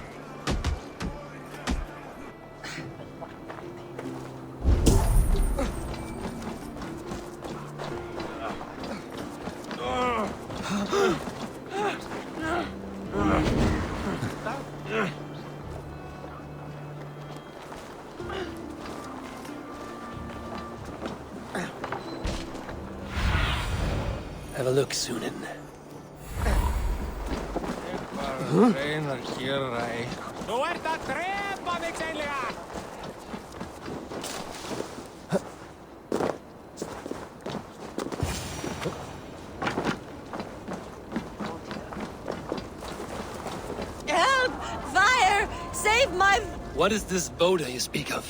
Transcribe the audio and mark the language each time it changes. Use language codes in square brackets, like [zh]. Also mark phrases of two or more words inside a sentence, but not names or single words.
[en] Have a look, Sunan. [is] Þú ert að drepa mig seinlega! [en] Help! Fire! Save my... What is this Boda you speak of?